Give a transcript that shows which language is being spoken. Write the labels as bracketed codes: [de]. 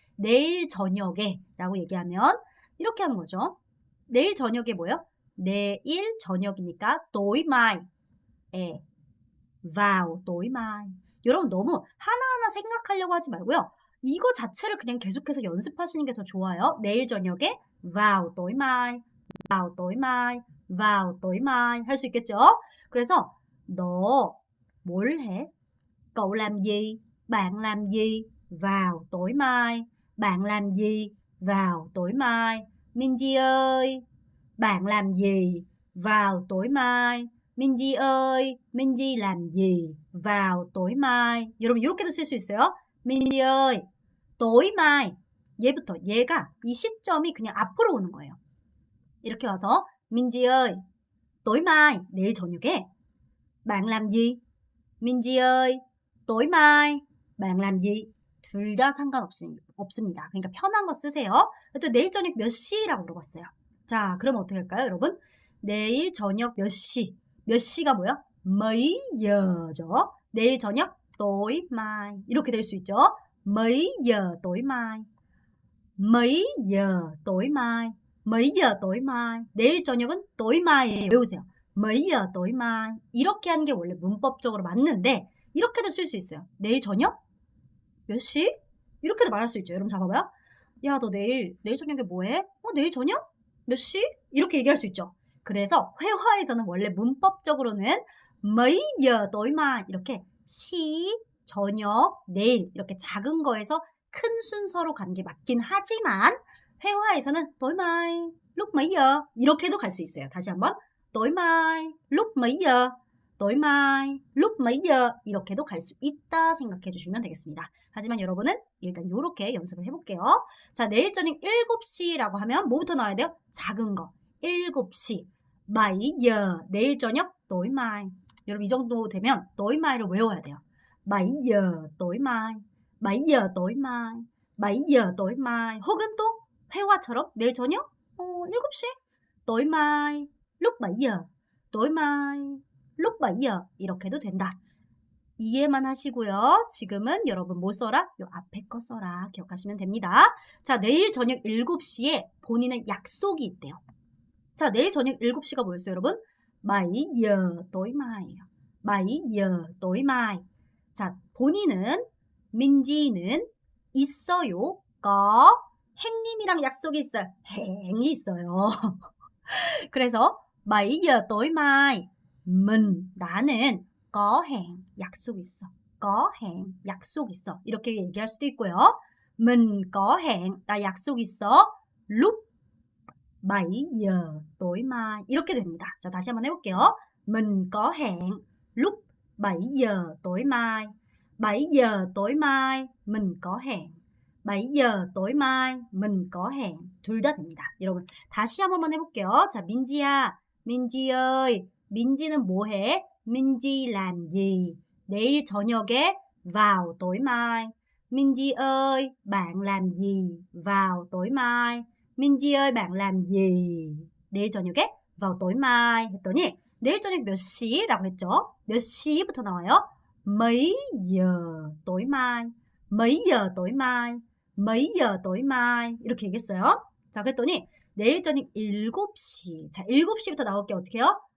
[ko] 내일 저녁에 라고 얘기하면 이렇게 하는 거죠. 내일 저녁에 뭐요? 내일 저녁이니까 [vi] tối mai. vào tối mai. [ko] 여러분 너무 하나하나 생각하려고 하지 말고요. 이거 자체를 그냥 계속해서 연습하시는 게 더 좋아요. 내일 저녁에 [vi] vào tối mai, vào tối mai, vào tối mai [ko] 할 수 있겠죠? 그래서 너 뭘 해? [vi] cậu làm gì? bạn làm gì? vào tối mai. bạn làm gì? vào tối mai. Minji ơi, bạn làm gì? vào tối mai. Minji ơi, Minji làm gì? vào tối mai. [ko] 여러분 이렇게도 쓸 수 있어요. [vi] Minji ơi, tối mai. [ko] 얘부터 얘가 이 시점이 그냥 앞으로 오는 거예요. 이렇게 와서 [vi] Minji ơi, tối mai, [ko] 내일 저녁에 [vi] bạn làm gì? Minji ơi, tối mai, bạn làm gì? [ko] 둘 다 상관없습니다. 그러니까 편한 거 쓰세요. 또 내일 저녁 몇 시라고 물어봤어요. 자, 그럼 어떻게 할까요, 여러분? 내일 저녁 몇 시? 몇 시가 뭐야? [vi] mấy giờ [ko] 죠. 내일 저녁 [vi] tối mai. [ko] 이렇게 될 수 있죠. [vi] mấy giờ tối mai. mấy giờ tối mai. mấy giờ tối mai. [ko] 내일 저녁은 [vi] tối mai [ko] 예요. 외우세요. [vi] mấy giờ tối mai. [ko] 이렇게 하는 게 원래 문법적으로 맞는데 이렇게도 쓸 수 있어요. 내일 저녁? 몇 시? 이렇게도 말할 수 있죠. 여러분 잡아봐요. 야, 너 내일 저녁에 뭐 해? 내일 저녁? 몇 시? 이렇게 얘기할 수 있죠. 그래서 회화에서는 원래 문법적으로는 [vi] mấy giờ tối mai [ko] 이렇게 시, 저녁, 내일 이렇게 작은 거에서 큰 순서로 가는 게 맞긴 하지만 회화에서는 [vi] tối mai, lúc mấy giờ [ko] 이렇게도 갈 수 있어요. 다시 한번 [vi] tối mai, lúc mấy giờ [ko] tối mai, lúc mấy giờ 이렇게도 갈 수 있다 생각해 주시면 되겠습니다. 하지만 여러분은 일단 요렇게 연습을 해볼게요. 자, 내일 저녁 7시라고 하면 뭐부터 나와야 돼요? 작은 거. 7시. [vi] 7giờ. [ko] 내일 저녁 [vi] tối mai. [ko] 여러분 이 정도 되면 tối mai를 외워야 돼요. [vi] 7giờ tối mai. 7giờ tối mai. 7giờ tối mai. [ko] 혹은 또 회화처럼 내일 저녁 7시. [vi] tối mai lúc 7giờ. tối mai lúc 7giờ. [ko] 이렇게 해도 된다. 이해만 하시고요. 지금은 여러분 뭐 써라? 요 앞에 거 써라. 기억하시면 됩니다. 자, 내일 저녁 7시에 본인은 약속이 있대요. 자, 내일 저녁 7시가 뭐였어요, 여러분? [vi] 7giờ tối mai예요. 7giờ tối mai. [ko] 자, 본인은 민지는 있어요. có 행님이랑 약속이 있어요. 행이 있어요. 그래서 [vi] 7giờ tối mai [ko] 나는 [vi] có hẹn [ko] 약속 있어. [vi] có hẹn [ko] 약속 있어. 이렇게 얘기할 수도 있고요. [vi] mình có hẹn [ko] 나 약속 있어. [vi] lúc 7giờ tối mai [ko] 이렇게 됩니다. 자, 다시 한번 해볼게요. [vi] mình có hẹn lúc 7giờ tối mai. 7giờ tối mai mình có hẹn. 7giờ tối mai mình có hẹn. [ko] 둘 다 됩니다. 여러분 다시 한 번만 해볼게요. 자, 민지야. 민지 ơi. 민지는 뭐 해? [vi] 민지 làm gì? [ko] 내일 저녁에 [vi] vào tối mai. 민지 ơi, bạn làm gì? vào tối mai. 민지 ơi, bạn làm gì? [ko] 내일 저녁에 [vi] vào tối mai [ko] 했더니 내일 저녁 몇 시라고 했죠? 몇 시부터 나와요? [vi] mấy giờ tối mai. mấy giờ tối mai. mấy giờ tối mai. [ko] 이렇게 얘기했어요. 자, 그랬더니 내일 저녁 7시. 자, 7시부터 나올 게 어떻게 해요?